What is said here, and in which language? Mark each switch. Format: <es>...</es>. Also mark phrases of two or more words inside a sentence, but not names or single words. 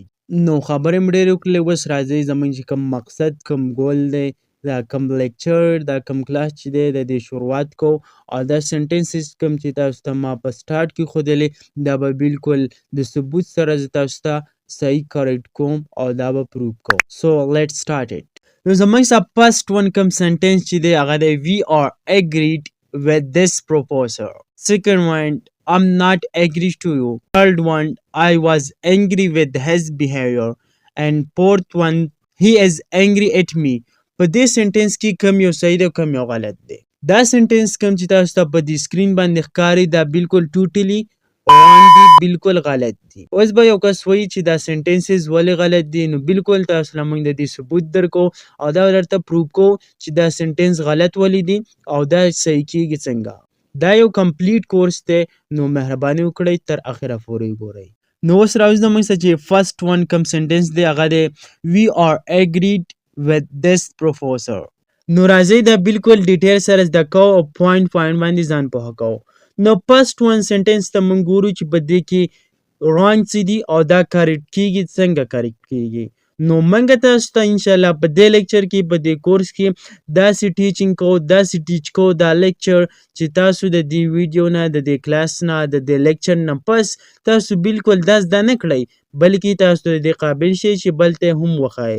<ps>نو خبرې مې ډېرې وکړلې، اوس راځئ زموږ چې کوم مقصد کوم ګول دی دا کوم لیکچر دا کوم کلاس چې دی د دې شروعات کوو او دا سنټنسز کوم چې تاسو ته ما په سټارټ کې ښودلې دا به بالکل د ثبوت سره زه تاسو ته صحیح کریکټ کوم او دا به پروف کوم.</ps> <en>so let start it.</en> <ps>نو زموږ څخه</ps> <en>first one</en> <ps>کوم سنټنس چې دی هغه دی</ps> <en>we are agreed with this proposal. Second one, I'm not agree to you. Third one, I was angry with his behavior. And fourth one, he is angry at me.</en> <ps>په دې سنټنس کې کوم یو صحیح دی او کوم یو غلط دی؟ دا سنټنس کوم چې تاسو ته په دې سکرین باندې ښکاري دا بالکل</ps> <en>totally wrong</en> <ps>دي، بالکل غلط دي. اوس به یو کس وایي چې دا سنټنسز ولې غلط دي نو بالکل تاسو له موږ د دې ثبوت درکو او دا درته پروف کوو چې دا سنټنس غلط ولې دي او دا صحیح کیږي څنګه. دا یو کمپلیټ کورس دی نو مهرباني وکړئ تر اخره پورې وګورئ. نو اوس راوځو زموږ څخه چې</ps> <en>first one</en> <ps>کوم سنټنس دی هغه دی</ps> <en>we are agreed with this proposal.</en> <ps>نو راځئ دا بالکل ډیټیل سره زده کوو او پوینټ باندې ځان پوهه کوو. نو فرسټ ون سنټنس ته موږ ګورو چې په دې کې رانګ څه دي او دا کریکټ کیږي څنګه کریکټ کیږي. نو موږ تاسو ته انشاءالله په دې لیکچر کې په دې کورس کې داسې ټیچینګ کوو داسې ټیچ کوو دا لیکچر چې تاسو د دې ویډیو نه د دې کلاس نه د دې لیکچر نه پس تاسو بالکل دا زده نه کړئ بلکې تاسو د دې قابل شئ چې بل ته هم وښایئ.</ps>